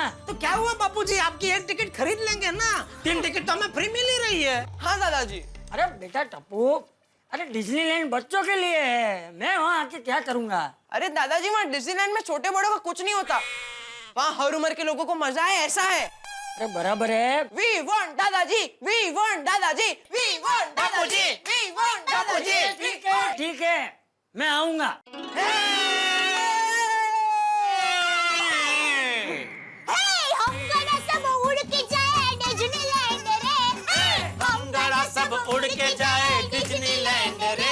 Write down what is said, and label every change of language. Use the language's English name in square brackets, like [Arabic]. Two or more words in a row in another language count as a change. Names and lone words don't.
[Hindi] तो क्या हुआ बापूजी, आपकी एक टिकट खरीद लेंगे ना, 3 टिकट तो हमें फ्री मिल ही रही है। हाँ दादाजी। अरे बेटा टप्पू, अरे डिज्नीलैंड बच्चों के लिए है, मैं वहाँ आके क्या करूँगा? अरे दादाजी वहाँ डिज्नीलैंड में छोटे बड़ों का कुछ नहीं होता, वहाँ हर उम्र के लोगों को मजा है, ऐसा है। अरे बराबर है। [English] We want दादाजी, we want दादाजी, we want दादाजी, we want दादाजी। [Hindi] ठीक है, मैं आऊँगा। हम गड़ा सब उड़ के जाए डिज्नीलैंड रे। हम गड़ा सब उड़ के जाए डिज्नीलैंड रे।